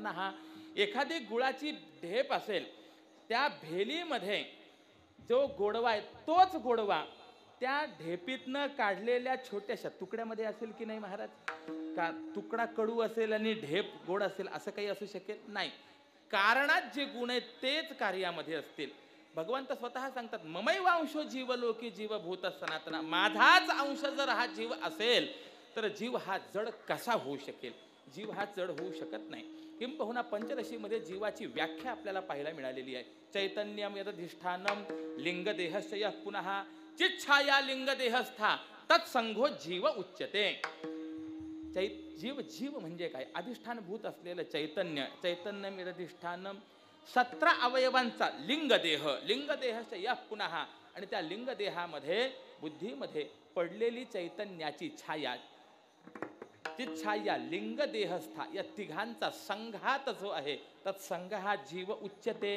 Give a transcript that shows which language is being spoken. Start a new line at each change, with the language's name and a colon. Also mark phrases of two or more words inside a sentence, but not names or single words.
Marathi: हा एखादी गुळाची ढेप असेल, त्या भेलीमध्ये जो गोडवा आहे तोच गोडवा त्या ढेपीतनं काढलेल्या छोट्याशा तुकड्यामध्ये असेल की नाही महाराज? का तुकडा कडू असेल आणि ढेप गोड असेल असं काही असू शकेल नाही. कारणात जे गुण आहेत तेच कार्यामध्ये असतील. भगवंत स्वतः सांगतात
Sanskrit: ममैवांशो जीवलोकी जीवभूत सनातना.
Marathi: माझाच अंश जर हा जीव असेल तर जीव हा जड कसा होऊ शकेल? जीव हा जड होऊ शकत नाही. किंबहुना पंचदशीमध्ये जीवाची व्याख्या आपल्याला पाहायला मिळालेली आहे.
Sanskrit: चैतन्यम यदधिष्ठानम लिंगदेहस्य पुनः चिच्छाया लिंगदेहस्था तत्संघो जीव उच्यते.
Marathi: जीव म्हणजे काय? अधिष्ठानभूत असलेलं चैतन्य.
Sanskrit: चैतन्यम यदधिष्ठानम
Marathi: 17 अवयवांचा लिंगदेहस्य या पुनः. आणि त्या लिंगदेहामध्ये बुद्धीमध्ये पडलेली चैतन्याची छाया, ती छाया लिंगदेहस्था या तिघांचा संघात जो आहे तत्संघ हा
Sanskrit: जीव उच्यते.